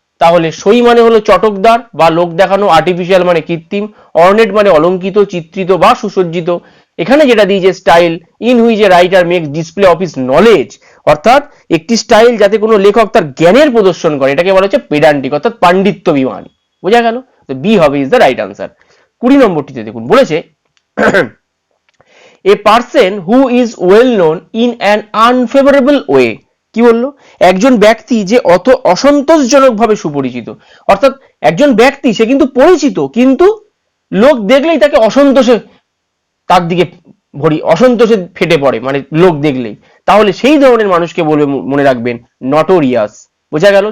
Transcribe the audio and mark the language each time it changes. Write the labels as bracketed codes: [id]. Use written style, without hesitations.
[bn] তাহলে সই মানে হলো চটকদার বা লোক দেখানো, আর্টিফিশিয়াল মানে কৃত্রিম, অর্নেট মানে অলঙ্কিত, চিত্রিত বা সুসজ্জিত। এখানে যেটা দিয়েছে [en] style in which a writer makes display of his knowledge, [bn] অর্থাৎ একটি স্টাইল যাতে কোনো লেখক তার জ্ঞানের প্রদর্শন করে, এটাকে বলা হচ্ছে পেডান্টিক, অর্থাৎ পাণ্ডিত্যভিমানী। বোঝা গেল? তো বি হবে [en] Is the right answer. [bn] 20 নম্বরটিতে দেখুন বলেছে [en] a person who is well known in an unfavorable way। [bn] কি বললো? একজন ব্যক্তি যে অত অসন্তোষজনক ভাবে সুপরিচিত। অর্থাৎ একজন ব্যক্তি সে কিন্তু পরিচিত, কিন্তু লোক দেখলেই তাকে অসন্তোষে, তার দিকে অসন্তোষে ফেটে পড়ে, মানে লোক দেখলেই। তাহলে সেই ধরনের মানুষকে বলবে, মনে রাখবেন, নটোরিয়াস। বোঝা গেল?